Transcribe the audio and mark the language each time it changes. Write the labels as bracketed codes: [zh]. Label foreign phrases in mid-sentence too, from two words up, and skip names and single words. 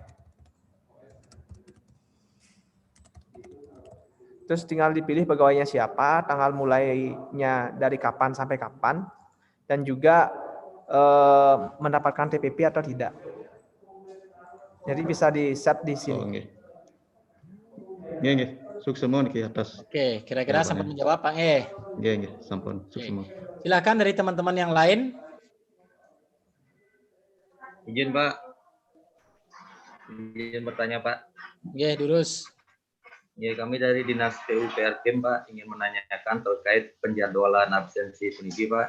[id] Terus tinggal dipilih pegawainya siapa, tanggal mulainya dari kapan sampai kapan, dan juga mendapatkan TPP atau tidak. Jadi bisa di-set di sini. [ban] Oh, nggih. Nggih. [id] Sukses semua [ban] niki atas. [id] Oke, kira-kira sempat menjawab Pak [ban] Nggih, sampun. [id] Sukses semua. Silakan dari teman-teman yang lain. Izin Pak. Izin bertanya Pak. [ban] Nggih, Durus. [id] Ya, kami dari Dinas PUPR Kim Pak ingin menanyakan terkait penjadwalan absensi puniki Pak.